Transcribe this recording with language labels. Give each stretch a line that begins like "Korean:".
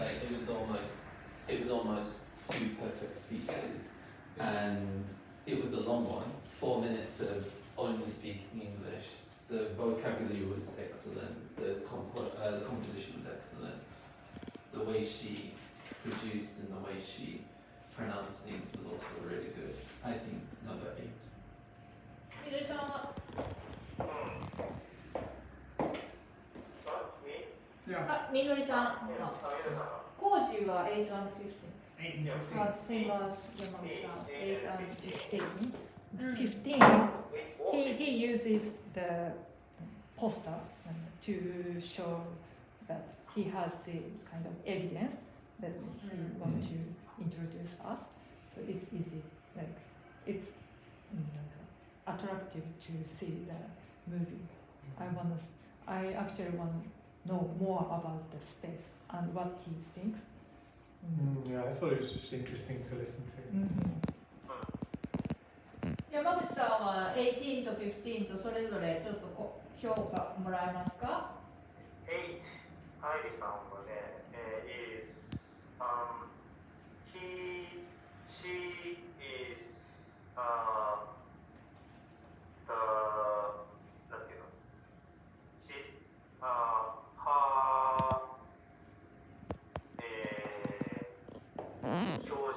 English: Like it was almost 2 perfect speeches, and it was a long one. 4 minutes of only speaking English. The vocabulary was excellent. The composition was excellent. The way she produced and the way she pronounced things was also really good. I think number 8.
Japanese: みどりさんは あ、みどりさん。コージは8
English: and 15。 same as 山口さん。 8 and 15。 15, he uses the poster to show that he has the kind of evidence that he wants to introduce us. So it is like it's attractive to see the movie. I actually want to know more about the space and what he thinks. Yeah, I thought it was just interesting to listen to.
Japanese: 山口さんは18と15とそれぞれちょっと評価もらえますか？
English: 8,
Japanese: ハイリさんはね、
English: is she is the
Japanese: なんていうの
English: she her
Japanese: 表情
English: her